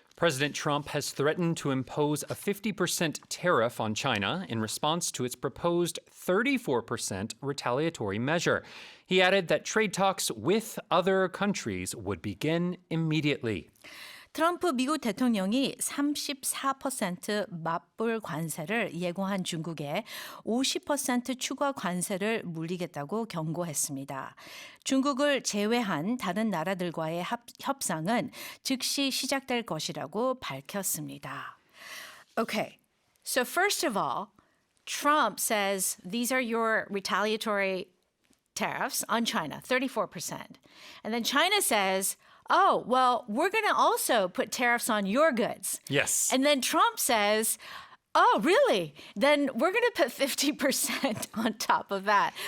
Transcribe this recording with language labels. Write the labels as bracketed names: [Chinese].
[English] President Trump has threatened to impose a 50% tariff on China in response to its proposed 34% retaliatory measure. He added that trade talks with other countries would begin immediately. [Korean] 트럼프 미국 대통령이 34% 맞불 관세를 예고한 중국에 50% 추가 관세를 물리겠다고 경고했습니다. 중국을 제외한 다른 나라들과의 협상은 즉시 시작될 것이라고 밝혔습니다. [English] Okay, so first of all, Trump says these are your retaliatory tariffs on China, 34%. And then China says, oh, well, we're going to also put tariffs on your goods. Yes. And then Trump says, oh, really? Then we're going to put 50% on top of that.